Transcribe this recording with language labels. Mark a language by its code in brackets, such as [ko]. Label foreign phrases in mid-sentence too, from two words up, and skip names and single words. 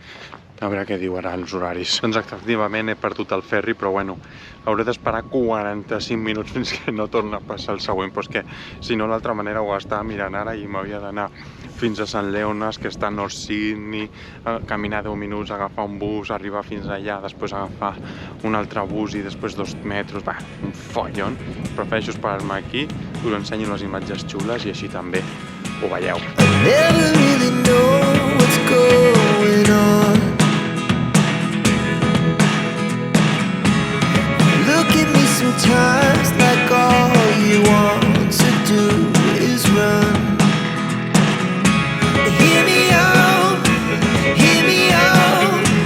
[ca] A veure què diu ara els horaris. Doncs efectivament he perdut el ferri, però bueno, hauré d'esperar 45 minuts fins que no torna a passar el següent, però és que si no l'altra manera ho estava mirant ara i m'havia d'anar fins a Sant Leones, que està a North Sydney, caminar 10 minuts, agafar un bus, arribar fins allà, després agafar un altre bus i després 2 metros, va, un follon. Prefereixo esperar-me aquí, us ensenyo les imatges xules i així també ho veieu. [en] Never really know what's going on. Look at me sometimes like all you want to do is run. Hear me out, hear me out.